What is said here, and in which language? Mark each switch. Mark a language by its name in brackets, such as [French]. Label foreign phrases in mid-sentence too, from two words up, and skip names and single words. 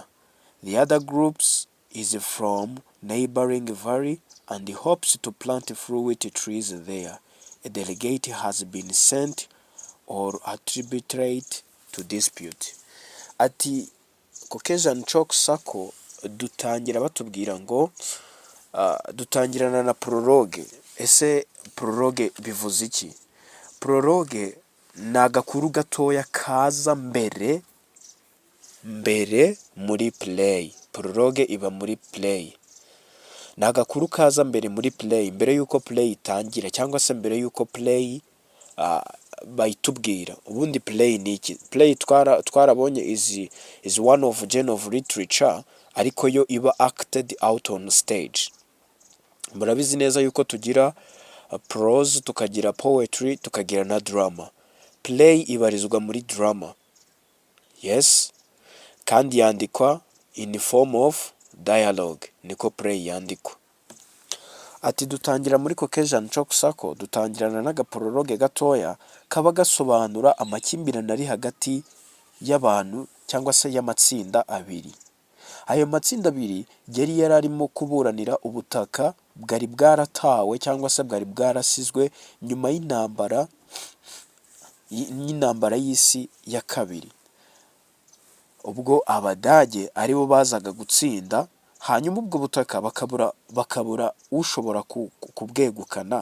[English] The other groups is from neighboring valley and hopes to plant fruit trees there. A delegate has been sent or attributed to dispute. [Kinyarwanda] Ati Caucasian Chalk Circle dutangira batubwira ngo dutangirana na prologue. Ese prologue bivuze iki? Prologue ni agakuru gatoya kaza mbere muri play. Prologue iba muri play, ni agakuru kaza mbere muri play, mbere yuko play itangira, cyangwa se mbere yuko play bayitubwira. Ubundi play ni iki? Play twarabonye [English] is one of genre of literature, [Kinyarwanda] ariko yo iba [English] acted out on stage. [Kinyarwanda] Murabizi neza yuko tugira prose, tukagira poetry, tukagira na drama. Play ibarizwa muri drama, yes, kandi yandikwa [English] in form of dialogue, [Kinyarwanda] niko play yandikwa. Ati dutangira muri Caucasian Chalk Circle, dutangirana n'agaprologue gatoya kaba gasobanura amakimbirane ari hagati y'abantu cyangwa se y'amatsinda abiri. Ayo matsinda abiri yari yararimo kuburanira ubutaka bwari bwaratawe cyangwa se bwari bwarasizwe nyuma y'intambara y'isi ya kabiri, ubwo Abadage aribo bazaga gutsinda, hanyuma ubwo butaka bakabura ushobora kubwegukana.